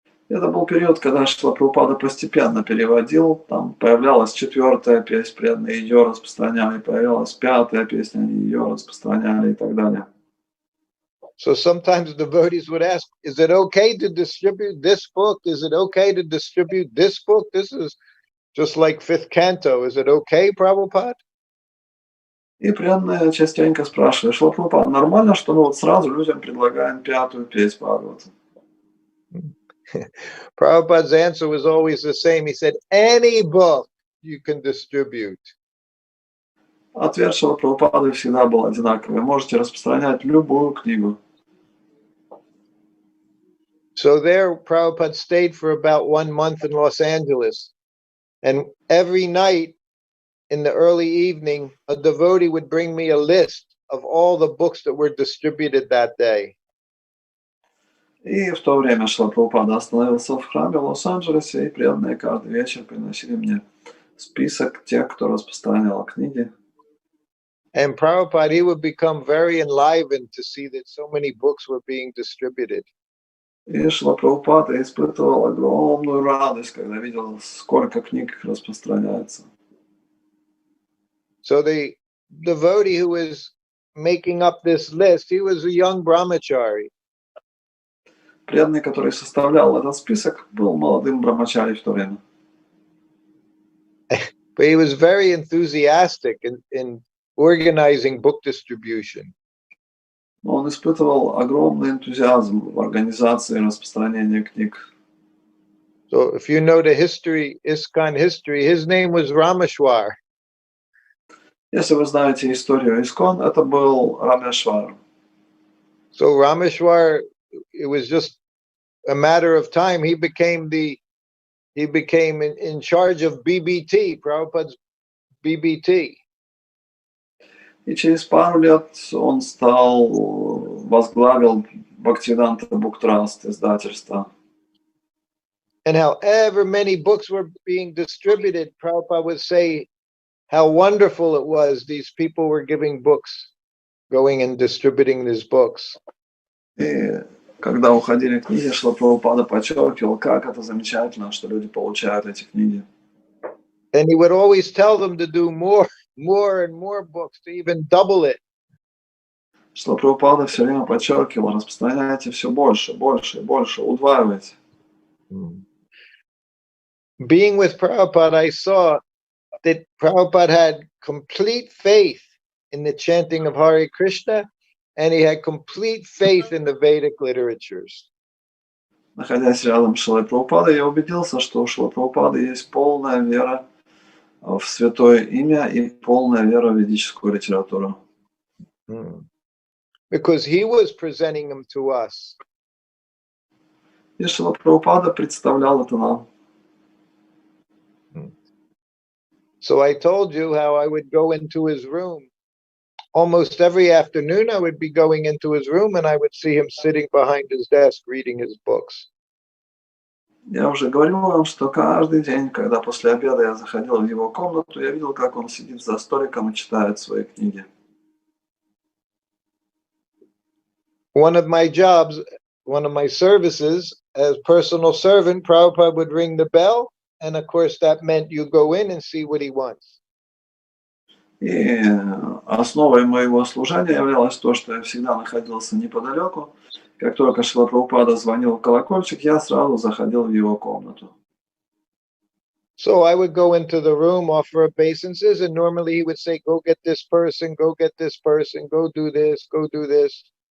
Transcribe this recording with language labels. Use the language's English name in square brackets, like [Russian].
[Russian] Это был период, когда Шрила Прабхупада постепенно переводил, там появлялась 4-я песня, преданные ее распространяли, появилась 5-я песня, они ее распространяли и так далее. [English] So sometimes devotees would ask, is it okay to distribute this book? Is it okay to distribute this book? This is just like 5th canto. Is it okay, Prabhupada? [Russian] И преданные частенько спрашивали, Шрила Прабхупада, нормально, что мы вот сразу людям предлагаем 5-ю песню Бхагавата? [English] Prabhupada's answer was always the same. He said, any book you can distribute. [Russian] Ответ Шрила Прабхупады всегда был одинаковый. Можете распространять любую книгу. [English] So there, Prabhupada stayed for about 1 month in Los Angeles. And every night in the early evening, a devotee would bring me a list of all the books that were distributed that day. [Russian] И в то время Шрила Прабхупада остановился в храме в Лос-Анджелесе, и преданные каждый вечер приносили мне список тех, кто распространял книги. [English] And Prabhupada, he would become very enlivened to see that so many books were being distributed. [Russian] И Шрила Прабхупада испытывал огромную радость, когда видел, сколько книг распространяется. [English] So the devotee who was making up this list, he was a young brahmachari. [Russian] Преданный, который составлял этот список, был молодым брамачари в то время. [English] But he was very enthusiastic in organizing book distribution. [Russian] Но он испытывал огромный энтузиазм в организации распространения книг. [English] So if you know the history, ISKCON history, his name was Rameshwar. [Russian] Если вы знаете историю ИСККОН, это был Рамешвар. [English] So Rameshwar, it was just a matter of time. He became in charge of BBT, Prabhupada's BBT. [Russian] И через пару лет он возглавил Бхактивиданта Буктраст, издательство. [English] And however many books were being distributed, Prabhupada would say how wonderful it was. These people were giving books, going and distributing these books. [Russian] И когда уходили книги, Шрила Прабхупада подчеркивал, как это замечательно, что люди получают эти книги. [English] And he would always tell them to do more and more books, to even double it. [Russian] Шрила Прабхупада все время подчеркивал, распространяйте все больше, больше и больше, удваивайте. [English] Being with Prabhupada, I saw that Prabhupada had complete faith in the chanting of Hare Krishna, and he had complete faith in the Vedic literatures. [Russian] Находясь рядом с Шрилой Прабхупадой, я убедился, что у Шрилы Прабхупады есть полная вера в святое имя и полная вера в ведическую литературу. [English] Because he was presenting them to us. [Russian] И Шрила Прабхупада представлял это нам. [English] So I told you how I would go into his room almost every afternoon I would be going into his room and I would see him sitting behind his desk reading his books. [Russian] Я уже говорил вам, что каждый день, когда после обеда я заходил в его комнату, я видел, как он сидит за столиком и читает свои книги. [English] One of my jobs, one of my services as personal servant, Prabhupada would ring the bell, and of course that meant you go in and see what he wants. [Russian] И основой моего служения являлось то, что я всегда находился неподалеку. Как только Шрила Прабхупада звонил в колокольчик, я сразу заходил в его комнату. [English] So I would go into the room, offer obeisances, and normally he would say, go get this person, go get this person, go do this, go do this.